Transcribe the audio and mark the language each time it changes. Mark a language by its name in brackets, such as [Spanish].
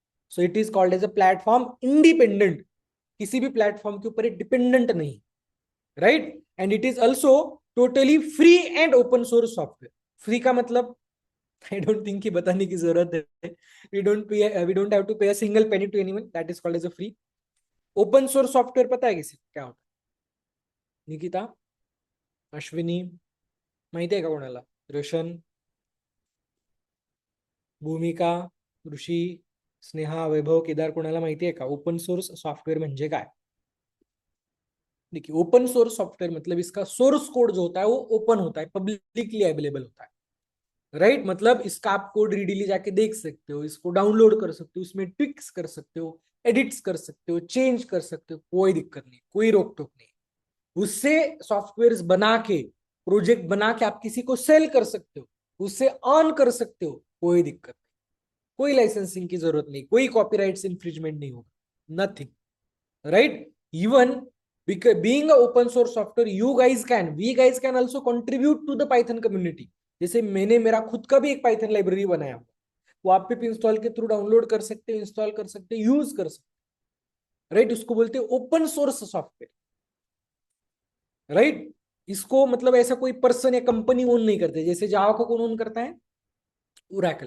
[English] so it is called as a platform independent, [Hindi] किसी भी platform के ऊपर डिपेंडेंट नहीं, right. [English] And it is also totally free and open source software. [Hindi] Free का मतलब [English] I don't think [Hindi] कि बताने की जरूरत है, [English] We don't have to pay a single penny to anyone, that is called as a free. [Hindi] Open source software पता है किसी को क्या होता है? [Marathi] निकिता, अश्विनी, माहिती आहे का कोणाला? रोशन, भूमिका, ऋषी, स्नेहा, वैभव, केदार, कोणाला माहिती आहे का ओपन सोर्स सॉफ्टवेयर म्हणजे काय? [Hindi] देखिए, ओपन सोर्स सॉफ्टवेयर मतलब इसका सोर्स कोड जो होता है वो ओपन होता है, पब्लिकली अवेलेबल होता है, राइट। मतलब इसका आप कोड रीडीली जाके देख सकते हो, इसको डाउनलोड कर सकते हो, इसमें ट्विक्स कर सकते हो, एडिट्स कर सकते हो, चेंज कर सकते हो, कोई दिक्कत नहीं, कोई रोक टोक नहीं। उससे सॉफ्टवेयर बना के, प्रोजेक्ट बना के आप किसी को सेल कर सकते हो, उससे अर्न कर सकते हो, कोई दिक्कत नहीं, कोई लाइसेंसिंग की जरूरत नहीं, कोई कॉपीराइट्स इंफ्रिजमेंट नहीं होगा, nothing, right. [English] Even being a open source software, we guys can also contribute to the Python community. [Hindi] जैसे मैंने मेरा खुद का भी एक पाइथन लाइब्रेरी बनाया, वो आप पिप इंस्टॉल के थ्रू डाउनलोड कर सकते हो, इंस्टॉल कर सकते हो, यूज कर सकते हो, राइट। उसको बोलते हैं ओपन सोर्स सॉफ्टवेयर, राइट। इसको मतलब ऐसा कोई पर्सन या कंपनी ओन नहीं करते, जैसे जावा को कौन ओन करता है, ओरेकल।